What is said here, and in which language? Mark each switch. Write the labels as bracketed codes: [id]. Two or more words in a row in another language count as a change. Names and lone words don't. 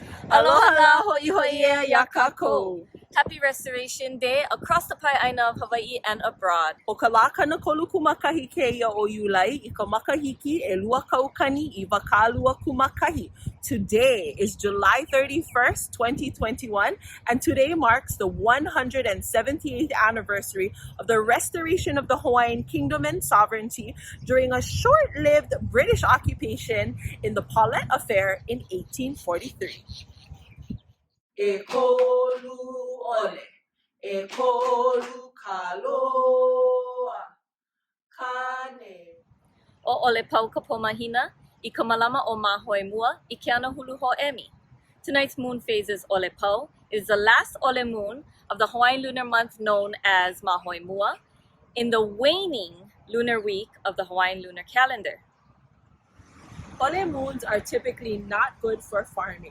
[haw] Aloha, Hoʻihoʻi Ea, ya kākou. [en] Happy Restoration Day across the Pai'aina of Hawaii and abroad. [haw] O ka lā kanakolu kumakahi kēia o Iulai I ka makahiki e lua kaukani I wakalua kumakahi. [en] Today is July 31st, 2021, and today marks the 178th anniversary of the restoration of the Hawaiian kingdom and sovereignty during a short-lived British occupation in the Paulette Affair in 1843. [haw] E kolu ole, e kolu kaloa, kane. O ole pau ka pomahina, I ka malama o Mahoe mua, I ke ana hulu ho'emi. [en] Tonight's moon phase is ole pau. It is the last ole moon of the Hawaiian lunar month known as Mahoe mua, in the waning lunar week of the Hawaiian lunar calendar. Ole moons are typically not good for farming.